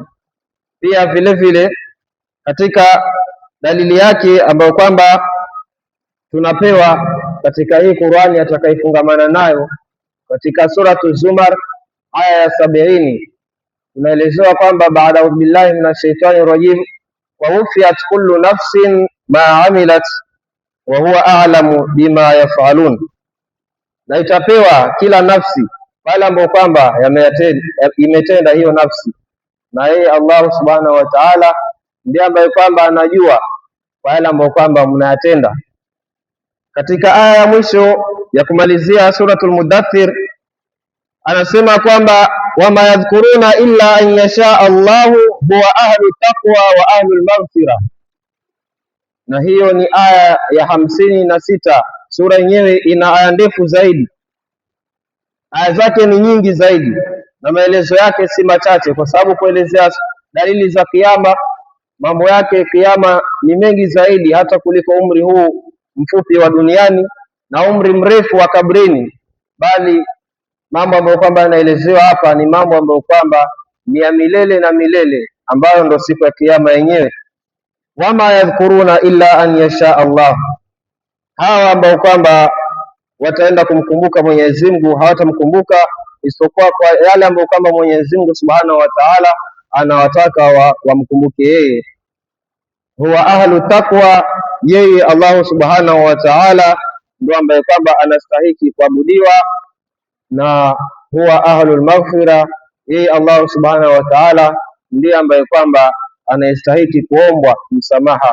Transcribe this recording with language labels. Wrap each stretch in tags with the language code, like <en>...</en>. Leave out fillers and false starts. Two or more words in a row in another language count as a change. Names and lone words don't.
<sw>Pia vile vile katika dalili yake ambayo kwamba tunapewa katika hii Qur'ani atakayefungamana nayo, katika suratu Zumar aya ya 70 tunaelezewa kwamba baada</sw> <ar>بالله من الشيطان الرجيم ووفيت كل نفس ما عملت وهو أعلم بما يفعلون,</ar> <sw>na itapewa kila nafsi pale ambapo kwamba imetenda hiyo nafsi, na yeye</sw> <ar>الله سبحانه وتعالى</ar> <sw>ndiye ambaye kwamba anajua kwa yale ambayo kwamba mnayatenda. Katika aya ya mwisho ya kumalizia suratul Mudaththir anasema kwamba</sw> <ar>وما يذكرون إلا أن يشاء الله هو أهل التقوى وأهل المغفرة,</ar> <sw>na hiyo ni aya ya 56. Sura yenyewe ina aya ndefu zaidi, aya zake ni nyingi zaidi na maelezo yake si machache, kwa sababu kuelezea dalili za kiyama, mambo yake kiyama ni mengi zaidi hata kuliko umri huu mfupi wa duniani na umri mrefu wa kabrini, bali mambo ambayo kwamba yanaelezewa hapa ni mambo ambayo kwamba ni ya milele na milele, ambayo ndo siku ya kiyama yenyewe.</sw> <ar>وما يذكرون إلا أن يشاء الله,</ar> <sw>hawa ambao kwamba wataenda kumkumbuka Mwenyezi Mungu hawatamkumbuka isipokuwa kwa yale ambayo kwamba Mwenyezi Mungu</sw> <ar>سبحانه وتعالى</ar> <sw>anawataka wamkumbuke yeye.</sw> <ar>هو أهل التقوى,</ar> <sw>yeye</sw> <ar>الله سبحانه وتعالى</ar> <sw>ndio ambaye kwamba anastahiki kuabudiwa, na</sw> <ar>هو أهل المغفرة,</ar> <sw>yeye</sw> <ar>الله سبحانه وتعالى</ar> <sw>ndiye ambaye kwamba anastahiki kuombwa msamaha.</sw>